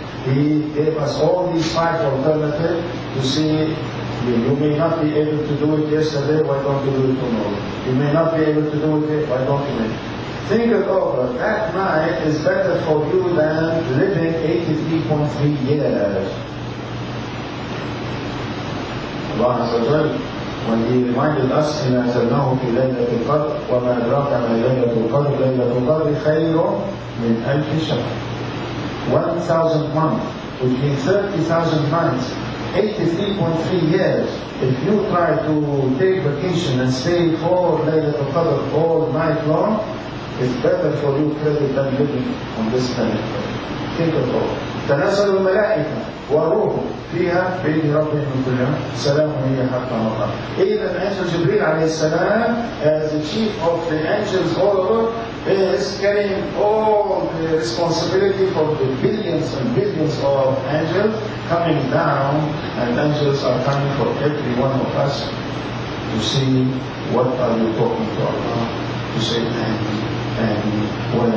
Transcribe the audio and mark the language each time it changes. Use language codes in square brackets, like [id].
[en] He gave us all these 5 alternatives to see. You may not be able to do it yesterday, why don't you do it tomorrow? You may not be able to do it, why don't you make it? Think it over. That night is better for you than living 83.3 years. Allah Azza wa Jal, when He reminded us, [ar] إِنَّا أَنزَلْنَاهُ فِي لَيْلَةِ الْقَدْرِ وَمَا أَدْرَاكَ مَا لَيْلَةُ الْقَدْرِ لَيْلَةُ الْقَدْرِ خَيْرٌ مِنْ أَلْفِ شَهْرٍ. [en] 1,000 months, which means 30,000 nights. 83.3 years. If you try to take vacation and stay for Laylatul Qadr all night long, it's better for you credit than living on this planet. Think of all. [ar] تنزل الملائكة والروح فيها بإذن ربهم من كل يوم سلام هي حتى مطلع. [en] Even Angel Jibreel alayhi salam, as the chief of the angels all over, is carrying all the responsibility for the billions and billions of angels coming down, and angels are coming for every one of us to see what are you talking to Allah, to say Amen.